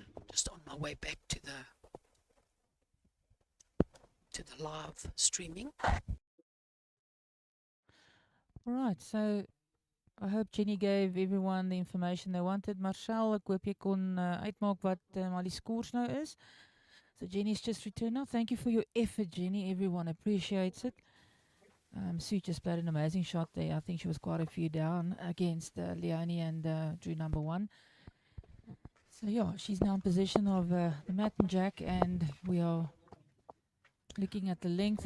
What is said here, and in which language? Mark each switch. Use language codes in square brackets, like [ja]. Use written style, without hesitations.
[en] Just on my way back to the live streaming. All right, so I hope Jenny gave everyone the information they wanted. [af] Marcel, ek hoop jy kon uitmaak wat maar die scores nou is. [en] So Jenny's just returned now. Thank you for your effort, Jenny. Everyone appreciates it. Sue just played an amazing shot there. I think she was quite a few down against Leone and drew number one. So yeah, she's now in possession of the mat and jack, and we are looking at the length.